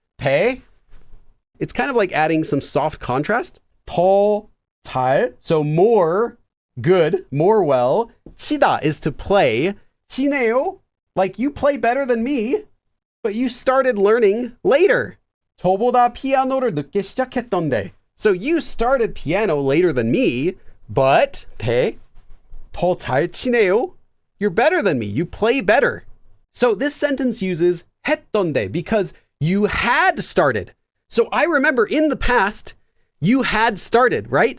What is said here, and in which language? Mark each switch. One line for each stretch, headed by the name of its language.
English: 대, it's kind of like adding some soft contrast. 더 잘, so more good, more well. 치다 is to play. 치네요, like you play better than me, but you started learning later.
Korean: 저보다 피아노를 늦게 시작했던데.
English: So you started piano later than me, but 대,
Korean: 더 잘 치네요.
English: You're better than me. You play better. So this sentence uses 했던데 because you had started. So I remember in the past, you had started, right?